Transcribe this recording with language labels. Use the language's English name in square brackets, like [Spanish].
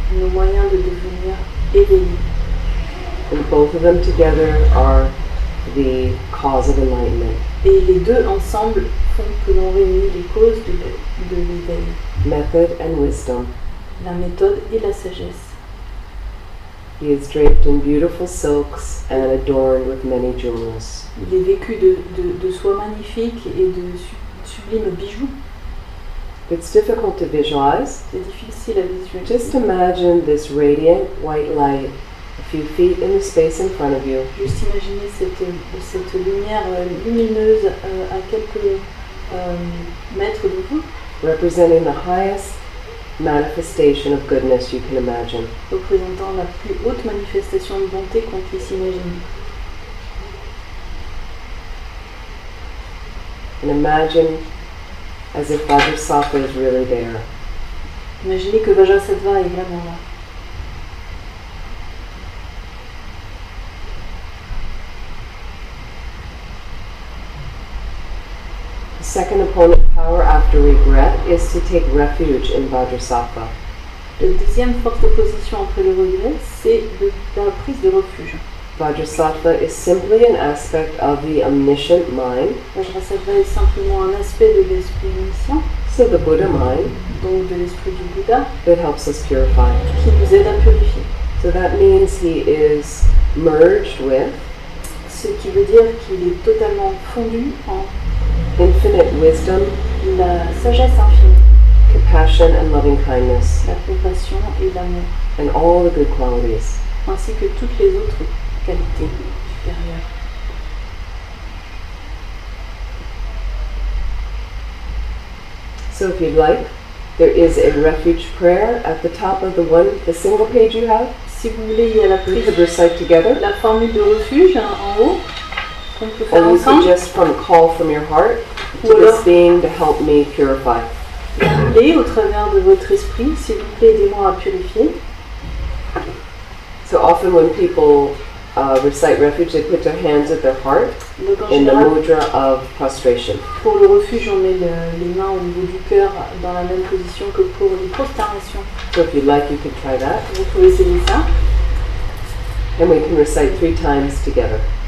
[French] nos moyens de devenir éveillés. [English] And both of them together are the cause of enlightenment. [French] Et les deux ensemble font que l'on réunit les causes de l'éveil, [English] Method and wisdom. [French] la méthode et la sagesse. [English] He is draped in beautiful silks and adorned with many jewels. [French] Il est vécu de soie magnifique et de sublimes bijoux. [English] It's difficult to visualize. [French] C'est difficile à visualiser. [English] Just imagine this radiant white light a few feet in the space in front of you. [French] Juste imaginer cette lumière lumineuse à quelques mètres de vous, [English] Representing the highest manifestation of goodness you can imagine. [French] représentant la plus haute manifestation de bonté qu'on puisse imaginer. [English] And imagine as if Vajrassatva is really there. [French] Imaginez que Vajrassatva est vraiment là. [English] The second opponent power after regret is to take refuge in Vajrassatva. [French] La deuxième forte opposition après le regret, c'est la prise de refuge. [English] Vajrassatva is simply an aspect of the omniscient mind. [French] Vajrassatva est simplement un aspect de l'esprit omniscient, [English] So the Buddha mind [French] donc de l'esprit du Bouddha, [English] that helps us purify. [French] qui nous aide à purifier. [English] So that means he is merged with [French] Ce qui veut dire qu'il est totalement fondu en [English] infinite wisdom, [French] la sagesse infinie, [English] compassion, and loving kindness, [French] la compassion et l'amour, [English] and all the good qualities. [French] ainsi que toutes les autres qualités supérieures. [English] So if you'd like, there is a refuge prayer at the top of the single page you have. [French] Si vous voulez, il y a la [English] We could [French] prise, [English] recite together. [French] la formule de refuge en haut, qu'on peut faire [English] Or you could [French] ensemble. [English] just call from your heart to [French] Ou alors, [English] this being to help me purify. [French] appelez au travers de votre esprit, s'il vous plaît, aidez-moi à purifier. [English] So often when people recite refuge, they put their hands at their heart [French] Donc en [English] in the [French] général, [English] mudra of prostration. [French] pour le refuge, on met les mains au niveau du cœur dans la même position que pour les prosternations. [English] So if you'd like, you could try that. [French] Vous pouvez essayer ça. [English] And we can recite 3 times together.